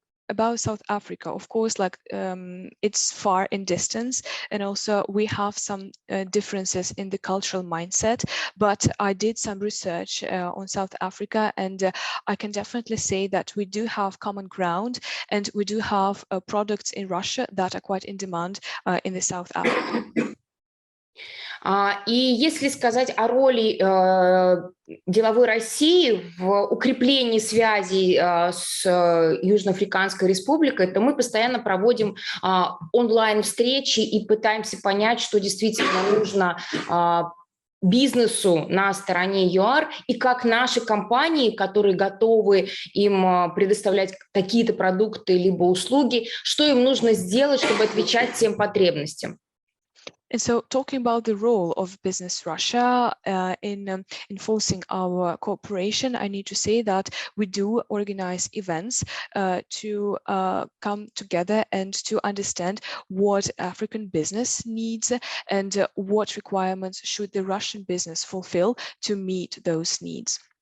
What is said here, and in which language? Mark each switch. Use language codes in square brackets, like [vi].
[en] About South Africa, of course, it's far in distance, and also we have some differences in the cultural mindset, but I did some research on South Africa, and I can definitely say that we do have common ground, and we do have products in Russia that are quite in demand in the South Africa. [ru] И если сказать о роли деловой России в укреплении связей с Южноафриканской республикой, то мы постоянно проводим онлайн-встречи и пытаемся понять, что действительно нужно бизнесу на стороне ЮАР, и как наши компании, которые готовы им предоставлять какие-то продукты либо услуги, что им нужно сделать, чтобы отвечать тем потребностям. [en] And so talking about the role of Business Russia in enforcing our cooperation, I need to say that we do organize events to come together and to understand what African business needs and what requirements should the Russian business fulfill to meet those needs.